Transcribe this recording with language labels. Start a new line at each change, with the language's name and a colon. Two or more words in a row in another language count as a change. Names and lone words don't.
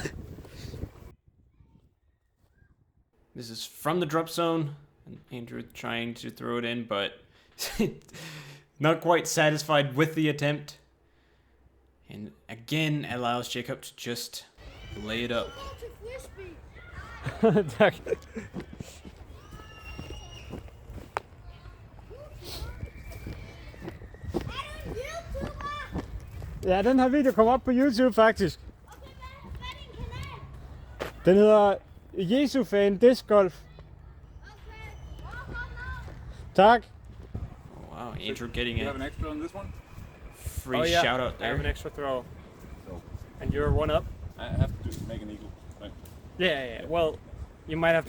English: This is from the drop zone. And Andrew trying to throw it in, but not quite satisfied with the attempt. And again allows Jacob to just lay it up.
Danish: Ja, den her video kommer op på YouTube faktisk. Den hedder Jesu-fan Disc Golf. Tak.
English: Oh, wow, Andrew getting You have a an extra on this one? free shout out I have an there. extra throw. So And you're one up? I have to just make an eagle. Right? Yeah. Well, you might have to